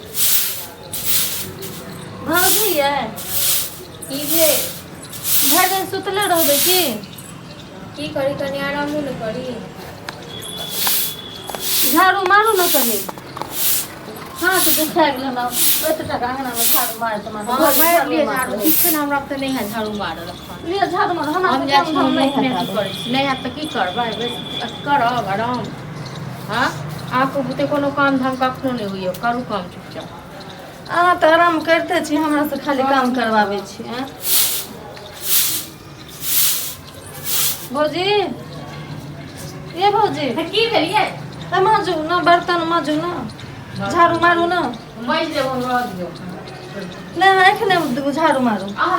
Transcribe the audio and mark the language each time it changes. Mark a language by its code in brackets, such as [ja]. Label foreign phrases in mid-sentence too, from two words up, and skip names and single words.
[mai] भौजी ये ई जे भर दिन सुतले रहबे की करी कनी आराम न करी झाड़ू मारू न कनी हाँ तो देखा गेल ना ओते टका अंगना में झाड़ू मार त मार लिए झाड़ू किछे ना हमरा त नहीं है झाड़ू मार रखा लिए झाड़ू मार हम जा छी नहीं है त की करबे करब आराम हां आपको बुते कोनो काम धाम कखनो नहीं होइयो करू काम चुपचाप अहाँ तो आराम करते छी हमरा से खाली काम करवावे छी हैं भौजी ये भौजी की भेलिए त माजू ना बर्तन माजू ना झाड़ू मारू ना माज देबो रह दियो ले एखने झाड़ू मारू अहाँ